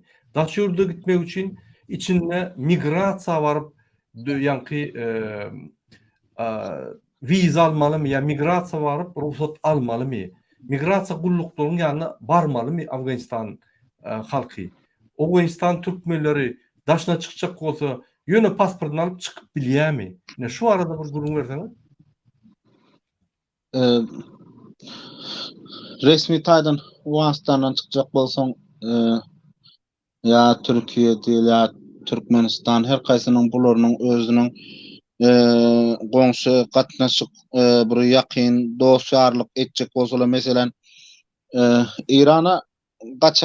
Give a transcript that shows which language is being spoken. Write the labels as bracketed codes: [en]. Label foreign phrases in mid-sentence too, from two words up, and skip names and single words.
[tk] Daşyrda gitmek için içinde migrasiýa baryp ýanky viza almalymy ya migrasiýa baryp ruhsat almalymy? Migrasiýa gulluklarynyň ýanyna barmalymy Afganistan halky? Awganistan türkmenleri daşna çıkacak bolsa ýöne pasportunu alıp çıkyp bilýärmi? Ne şu arada bir durum berseňiz? Resmi taýdan Awganistandan çykjak bolsaň ya Türkiye diýil ya Türkmenistan her kaýsynyň bularynyň özüniň goňşy gatnaşyk bir ýakyn dostçarlyk etjek bolsalar meselen İrana gaçak